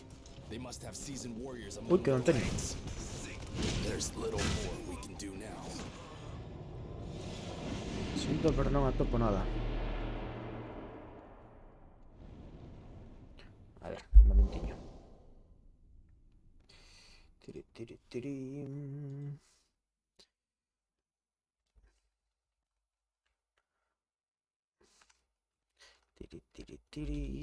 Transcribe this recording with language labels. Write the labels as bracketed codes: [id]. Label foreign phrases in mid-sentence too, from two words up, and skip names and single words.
[en] They must have seasoned warriors among [gl] Uy, que non [en] their [gl] teño. [en] ranks. There's little more we can do now. [gl] Sinto, pero non atopo nada. A ver, un momentiño. Tiri, tiri, tiri. Tiri, tiri, tiri.